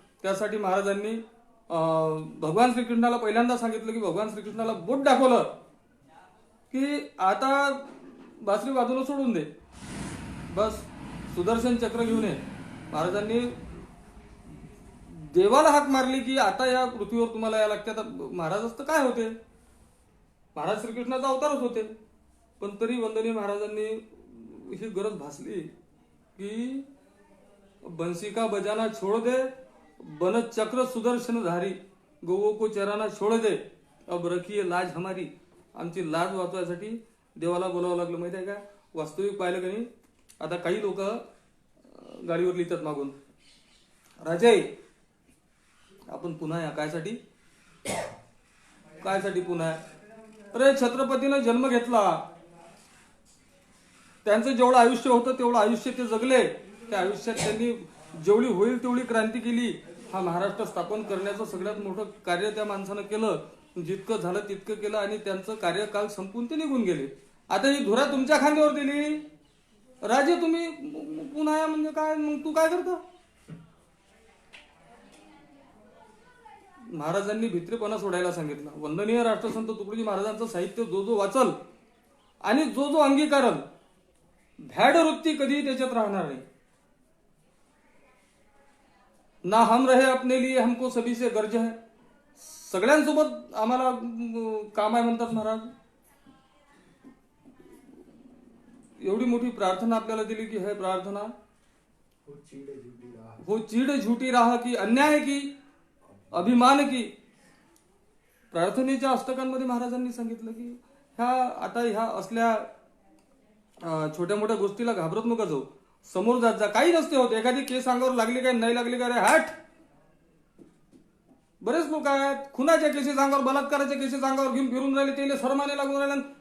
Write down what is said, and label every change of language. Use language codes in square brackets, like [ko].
[mr] त्यासाठी महाराजांनी भगवान श्रीकृष्णाला पहिल्यांदा सांगितलं की भगवान श्रीकृष्णाला बोट दाखवलं की आता बासरी वाजवणं सोडून दे, बस सुदर्शन चक्र घेऊन ये. महाराजांनी देवाला हाक मारली की आता या पृथ्वीवर तुम्हाला या लागते. आता महाराज असतं काय होते, महाराज श्रीकृष्णाचा अवतारच होते. पण तरी वंदनीय महाराजांनी ही गरज भासली की [hi] बंसी का बजाना छोड़ दे, बन चक्र सुदर्शन धारी, गौओं को चराना छोड़ दे, अब रखिए लाज हमारी. [mr] आमची लाज वाचवायसाठी देवाला बोलावं लागलं माहिती आहे का. वास्तविक पाहिलं का नाही, आता काही लोक गाडीवर लिहितात मागून, राजे आपण पुन्हा या. कायसाठी पुन्हा? अरे छत्रपतीनं जन्म घेतला, त्यांचं जेवढं आयुष्य होतं तेवढं आयुष्य ते जगले. त्या आयुष्यात त्यांनी जेवढी होईल तेवढी क्रांती केली. हा महाराष्ट्र स्थापन करण्याचं सगळ्यात मोठं कार्य त्या माणसानं केलं. जितकं झालं तितकं केलं आणि त्यांचं कार्यकाल संपून ते निघून गेले. आता ही धुरा तुमच्या खांद्यावर दिली. राजे तुम्ही पुन्हा या म्हणजे काय? मग तू काय करतो? महाराजांनी भित्रेपणा सोडायला सांगितलं. वंदनीय राष्ट्रसंत तुकडोजी महाराजांचं साहित्य जो जो वाचल आणि जो जो अंगीकारल, भॅड वृत्ती कधी त्याच्यात राहणार नाही. [hi] ना हम रहे अपने लिए हमको सभी से गर्ज है. [mr] सगळ्यांसोबत आम्हाला काम आहे म्हणतात महाराज. एवढी मोठी प्रार्थना आपल्याला दिली की हे प्रार्थना [hi] हो चीड झुटी राह की अन्याय की अभिमान की. [mr] प्रार्थनेच्या अष्टकांमध्ये महाराजांनी सांगितलं की ह्या असल्या छोट्या मोठ्या गोष्टीला घाबरत नका जाऊ, समोर जात जा. काही नसते होत. एखादी केस अंगावर लागली काय नाही लागली काय रे हॅट. बरेच लोक आहेत खुनाच्या केसेस अंगावर, बलात्काराच्या केसेस अंगावर घेऊन फिरून राहिले, त्याला सरमाने लागून राहिले.